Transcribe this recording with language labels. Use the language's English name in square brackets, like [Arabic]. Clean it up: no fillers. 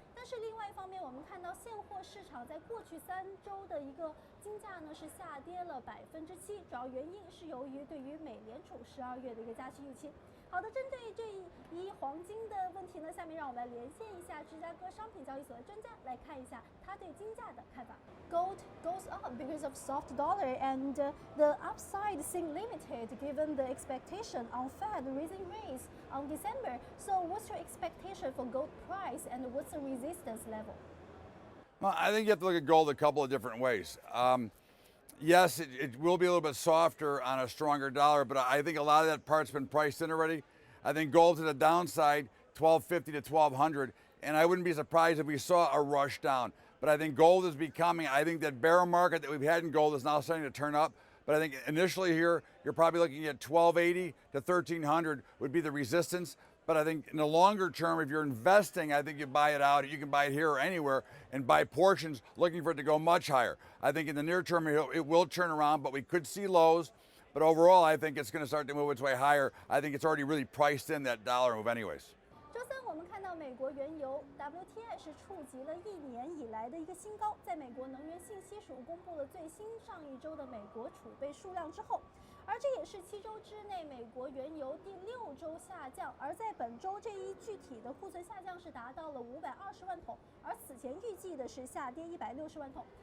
[Chinese] 但是另外一方面，我们看到现货市场在过去3周的一个金价呢是下跌了7%，主要原因是由于对于美联储12月的一个加息预期。好的，针对这一黄金的问题呢，下面让我们来连线一下芝加哥商品交易所的专家，来看一下他对金价的看法。 [English] Gold goes up because of soft dollar, and the upside seems limited given the expectation on Fed raising rates on December. So, what's your expectation for gold price, and what's the resistance level? Well, I think you have to look at gold a couple of different ways. Yes, it will be a little bit softer on a stronger dollar, but I think a lot of that part's been priced in already. I think gold to the downside, 1250 to 1200, and I wouldn't be surprised if we saw a rush down. But I think gold is becoming, I think that bear market that we've had in gold is now starting to turn up. But I think initially here, you're probably looking at 1280 to 1300 would be the resistance. But I think in the longer term, if you're investing, I think you buy it out. You can buy it here or anywhere and buy portions looking for it to go much higher. I think in the near term, it will turn around, but we could see lows. But overall, I think it's going to start to move its way higher. I think it's already really priced in that dollar move anyways. [Chinese] 周三我们看到美国原油 WTI 是触及了1年以来的一个新高，在美国能源信息署公布了最新上一周的美国储备数量之后，而这也是7周之内美国原油第6周下降，而在本周这一具体的库存下降是达到了520万桶，而此前预计的是下跌160万桶。